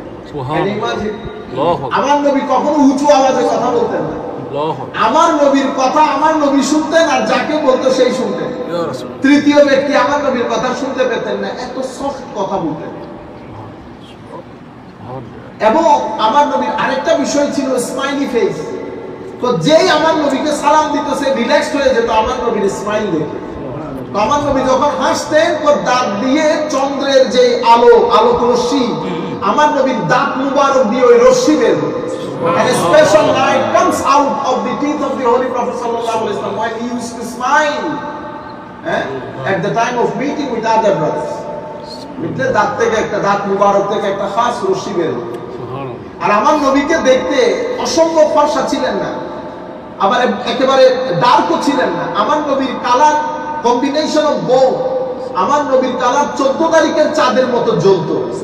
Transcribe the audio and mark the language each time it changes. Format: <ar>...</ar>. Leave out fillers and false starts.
<bn>সুবহানাল্লাহ, আমার নবী কখনো উঁচু আওয়াজে কথা বলতেন না, আমার নবীর কথা আমার নবী শুনতেন আর যাকে বলতো সেই শুনতেন, তৃতীয় ব্যক্তি আমার নবীর কথা শুনতে পেতেন না, এত সফট কথা বলতেন। এবং আমার নবীর আরেকটা বিষয় ছিল স্মাইলি ফেস, তো যেই আমার নবীকে সালাম দিত সে রিল্যাক্স হয়ে যেত আমার নবীর স্মাইল দেখে। তো আমার নবী যখন হাসতেন ওর দাঁত দিয়ে চন্দ্রের যে আলোক রশ্মি আমার নবীর দাঁত মুবারক দিয়ে ওই রশ্মি বের হতো,</bn> <en>and a special light comes out of the teeth of the Holy Prophet sallallahu alaihi wasallam when he used to smile at the time of meeting with other brothers.</en> <bn>মিটলে দাঁত থেকে একটা দাঁত মুবারক থেকে একটা খাস রশ্মি বের হতো। আর আমার নবীকে দেখতে অসম্ভব ফর্সা ছিলেন না, আবার একেবারে ডার্কও ছিলেন না, আমার নবীর কালার কম্বিনেশন অফ বোথ, আমার নবীর কালার 14 তারিখের চাঁদের মতো জ্বলতো।</bn>